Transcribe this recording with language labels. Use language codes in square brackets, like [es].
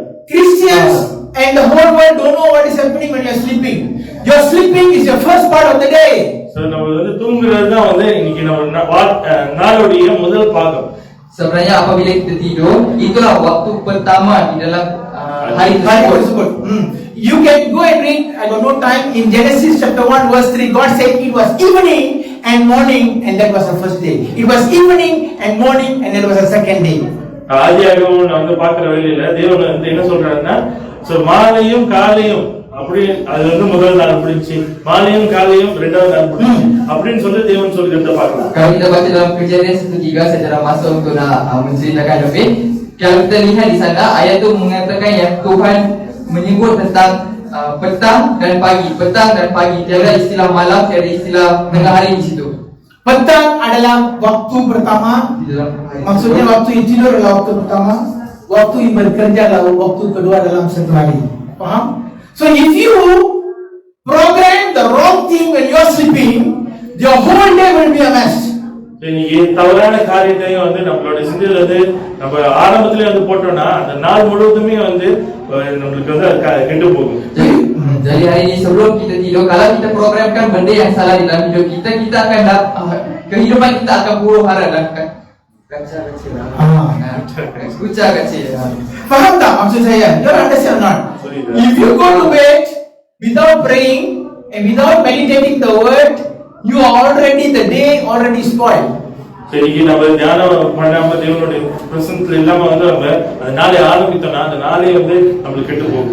[en] Christians and the whole world don't know what is happening when you are sleeping. Your sleeping is your first part of the day. [ta] So நம்ம வந்து தூங்குறது தான் வந்து இன்னைக்கு நம்ம நாளுடைய முதல் பாகம். [ms] Sebenarnya apabila kita tidur, itulah waktu pertama di dalam hari tersebut. [en] You can go and read, I got no time, in Genesis chapter 1 verse 3, God said it was evening and morning and that was the first day. It was evening and morning and that was the second day. [ta] ஆதியாகமம் நான் வந்து பார்க்கிற வழியில தேவன் வந்து என்ன சொல்றாருன்னா, so மாலையும் காலையும் அப்படி அது வந்து முதல் நாள் பிடிச்சி, மாலையும் காலையும் இரண்டாவது நாள் பிடிச்சி அப்படின்னு சொல்லி தேவன் சொல்லிக்கிறத பார்க்கலாம். [ms] Kalau kita baca dalam Kejadian 1:3 secara masuk untuk nak menceritakan lebih, kalau kita lihat di sana ayat tu mengatakan yang Tuhan menyebut tentang petang dan pagi. Petang dan pagi. Tiada istilah malam, tiada istilah tengah hari di situ. Petang adalah waktu pertama. Di dalam hari. Maksudnya waktu you tidur adalah waktu pertama. Waktu you bekerja adalah waktu kedua dalam satu hari. Faham? [en] So if you program the wrong thing when you are sleeping, your whole day will be a mess. [ta] இன்னைக்கு தவறான காரியத்தையும் வந்து நம்மளோட சிந்தையில வந்து நம்ம ஆரம்பத்திலே வந்து போட்டோம்னா அந்த நாள் முழுவதுமே வந்து நம்மளுக்கு வந்து கெட்டு போகும். [ms] Jadi hari ini sebelum kita tidur, kalau kita programkan benda yang salah di dalam hidup kita, kita akan kehidupan kita akan huru hara dan kaca kecil. Kuca kecil. Faham tak maksud saya? [en] You understand or not? Sorry, If you go to bed without praying and without meditating the word, you are already the day already spoiled. [ta] இன்னைக்கு நம்ம தியானம் பண்ணாம தேவனுடைய பிரசன்னத்துல இல்லாம வந்து நம்ம அந்த நாளை ஆரம்பித்தோம்னா அந்த நாளே வந்து நம்மளுக்கு கெட்டு போகும்.